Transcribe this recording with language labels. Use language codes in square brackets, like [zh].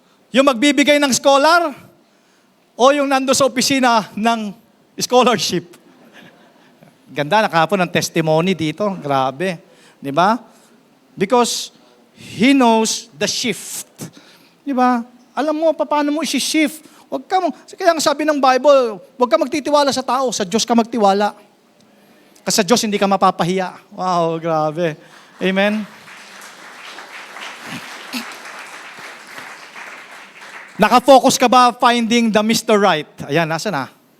[tl] Yung magbibigay ng scholar o yung nando sa opisina ng scholarship? Ganda, nakahapon ng testimony dito. Grabe. Di ba? [en] Because he knows the shift. [tl] Di ba? Alam mo, paano mo isi-shift. Kaya ang sabi ng Bible, huwag ka magtitiwala sa tao, sa Diyos ka magtiwala. Kasi sa Diyos hindi ka mapapahiya. Wow, grabe. Amen? Nakafocus ka ba [en] finding the Mr. Right? [tl] Ayan, nasa na?